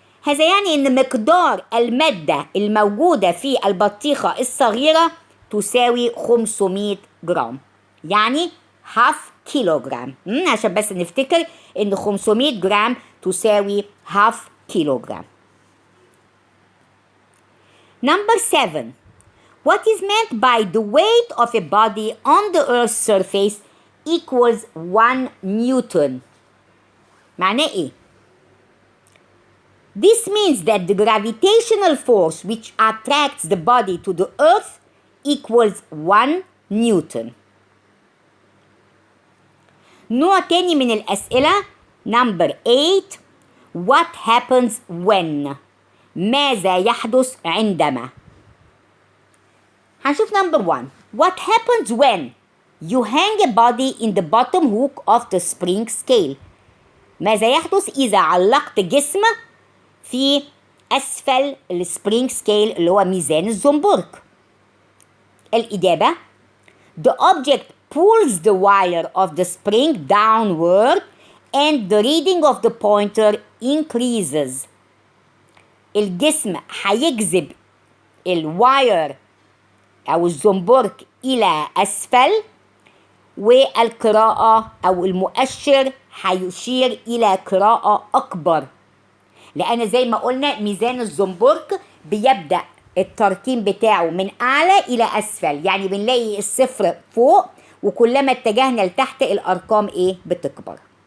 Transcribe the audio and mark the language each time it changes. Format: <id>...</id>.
<ar>هذا يعني إن مقدار المادة الموجودة في البطيخة الصغيرة تساوي 500 جرام. يعني half كيلوغرام. عشان بس نفتكر إن 500 جرام تساوي half كيلوغرام.</ar> <en>Number 7. What is meant by the weight of a body on the Earth's surface equals 1 Newton.</en> <ar>معناه إيه؟</ar> <en>This means that the gravitational force which attracts the body to the Earth equals 1 Newton.</en> <ar>نوع تاني من الأسئلة</ar> <en>Number 8. What happens when?</en> <ar>ماذا يحدث عندما؟ هنشوف number 1.</ar> <en>What happens when you hang a body in the bottom hook of the spring scale?</en> <ar>ماذا يحدث إذا علقت جسم في أسفل السبرينج سكيل اللي هو ميزان الزنبرك؟ الإجابة:</ar> <en>The object pulls the wire of the spring downward and the reading of the pointer increases.</en> <ar>الجسم هيجذب الواير أو الزنبرك إلى أسفل، والقراءة أو المؤشر هيشير إلى قراءة أكبر، لأن زي ما قلنا ميزان الزنبرك بيبدأ الترتيب بتاعه من أعلى إلى أسفل، يعني بنلاقي الصفر فوق وكلما اتجهنا لتحت الأرقام إيه بتكبر.</ar>